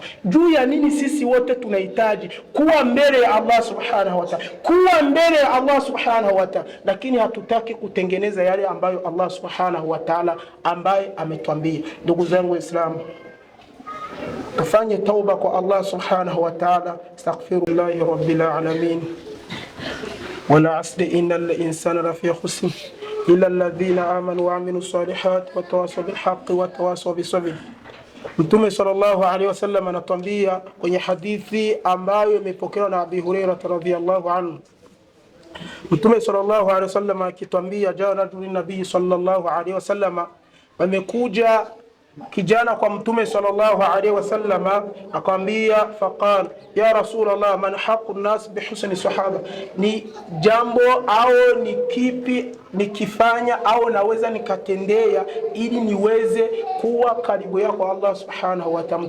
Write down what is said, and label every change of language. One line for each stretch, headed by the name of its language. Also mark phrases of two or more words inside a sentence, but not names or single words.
Swahili: Juu ya nini sisi wote tunahitaji kuwa mbele ya
Arabic: الله سبحانه وتعالى,
Swahili: kuwa mbele ya
Arabic: الله سبحانه وتعالى,
Swahili: lakini hatutaki kutengeneza yale ambayo
Arabic: الله سبحانه وتعالى
Swahili: ambaye ametwambia. Ndugu zangu Waislamu, tufanye tauba kwa
Arabic: الله سبحانه وتعالى. أستغفر الله رب العالمين. والعصر إن الإنسان لفي خسر إلا الذين آمنوا وعملوا الصالحات وتواصوا بالحق وتواصوا بالصبر.
Swahili: Mtume
Arabic: صلى الله عليه وسلم
Swahili: anatuambia kwenye hadithi ambayo imepokelewa na Abi Hurairah
Arabic: رضي الله عنه.
Swahili: Mtume
Arabic: صلى الله عليه وسلم
Swahili: akituambia,
Arabic: جاء رجل النبي صلى الله عليه وسلم,
Swahili: amekuja kijana kwa Mtume
Arabic: صلى الله عليه وسلم
Swahili: akamwambia,
Arabic: فقال يا رسول الله من حق الناس بحسن صحابة,
Swahili: ni jambo au ni kipi nikifanya au naweza nikatendea ili niweze kuwa karibu yako
Arabic: الله سبحانه وتعالى?